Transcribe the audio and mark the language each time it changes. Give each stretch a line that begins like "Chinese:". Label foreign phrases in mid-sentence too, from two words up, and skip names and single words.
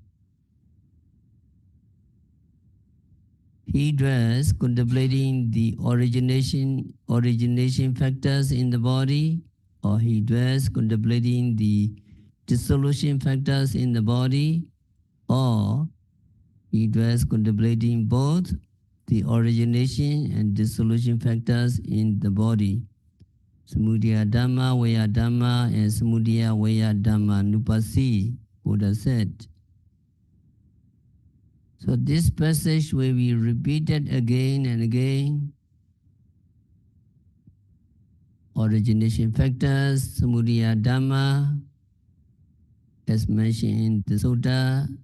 English: He dwells contemplating the origination factors in the body, or he dwells contemplating the dissolution factors in the body, or he dwells contemplating both the origination and dissolution factors in the body.
Pali: Samudaya Dhamma, Vaya Dhamma, and Samudaya Vaya Dhamma Nupasi, Buddha said.
English: So this passage will be repeated again and again. Origination factors,
Pali: Samudaya Dhamma,
English: as mentioned in the Sutta.